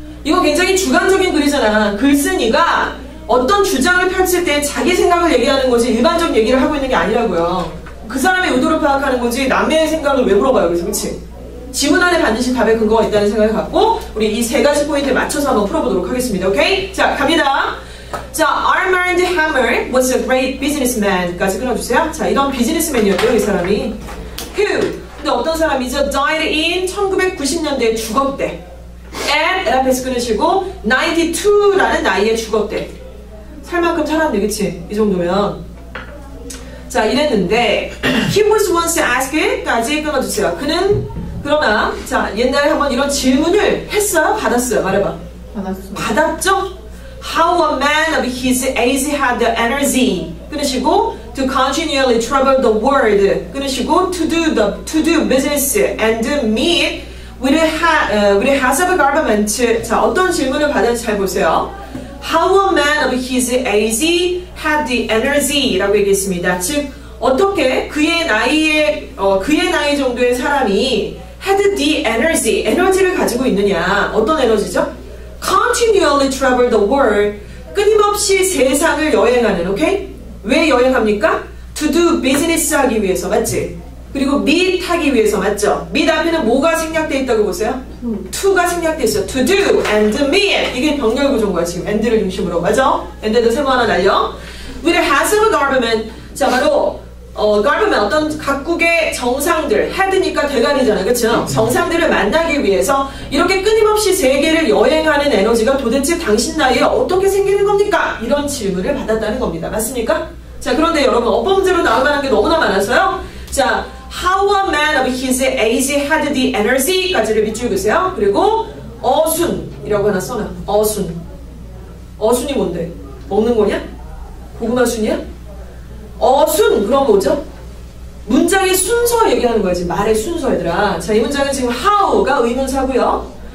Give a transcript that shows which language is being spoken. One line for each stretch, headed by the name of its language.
Korean: 이거 굉장히 주관적인 글이잖아. 글쓴이가 어떤 주장을 펼칠 때 자기 생각을 얘기하는 거지 일반적 얘기를 하고 있는 게 아니라고요. 그 사람의 의도를 파악하는 거지 남의 생각을 왜 물어봐요. 그래서 그치? 지문 안에 반드시 답의 근거가 있다는 생각을 갖고 우리 이 세 가지 포인트에 맞춰서 한번 풀어보도록 하겠습니다. 오케이? 자, 갑니다.
English: 자, Armand Hammer was a great businessman 까지 끊어주세요.
Korean: 자, 이런 비즈니스맨이었고요. 이 사람이 who, 근데 어떤 사람이죠? died in 1990년대에 죽었대. at 앞에서 끊으시고 92라는 나이에 죽었대. 살 만큼 살았네. 그치? 이 정도면.
English: 자, 이랬는데 he was once asked 까지 끊어주세요.
Korean: 그는 그러나 자, 옛날에 한번 이런 질문을 했어요? 받았어요? 말해봐. 받았죠?
English: How a man of his age had the energy 끊으시고 to continually travel the world 끊으시고 to do business and meet with heads of government.
Korean: 자, 어떤 질문을 받았는지 잘 보세요.
English: How a man of his age had the energy 라고 얘기했습니다.
Korean: 즉 어떻게 그의 나이 정도의 사람이 had the energy, 에너지를 가지고 있느냐. 어떤 에너지죠? Continually travel the world, 끊임없이 세상을 여행하는, 오케이? 왜 여행합니까? To do business 하기 위해서, 맞지? 그리고 meet 하기 위해서, 맞죠? meet 앞에는 뭐가 생략되어 있다고 보세요? to가 생략되어 있어요.
English: To do and meet.
Korean: 이게 병렬 구조인 거야, 지금. and를 중심으로, 맞죠? and에도 세모 하나 날려.
English: With the heads of government.
Korean: 자, 바로 government, 어떤 각국의 정상들, 헤드니까 대가리잖아요. 그쵸? 정상들을 만나기 위해서 이렇게 끊임없이 세계를 여행하는 에너지가 도대체 당신 나이에 어떻게 생기는 겁니까? 이런 질문을 받았다는 겁니다. 맞습니까? 자, 그런데 여러분, 어법 문제로 나올 만한 게 너무나 많아서요.
English: 자, how a man of his age had the energy 까지를 밑줄 그으세요.
Korean: 그리고 어순이라고 하나 써놔. 어순이 뭔데? 먹는 거냐? 고구마 순이야? 어순, 그럼 뭐죠? 문장의 순서 얘기하는 거지. 말의 순서, 얘들아. 자, 이 문장은 지금 how가 의문사고요.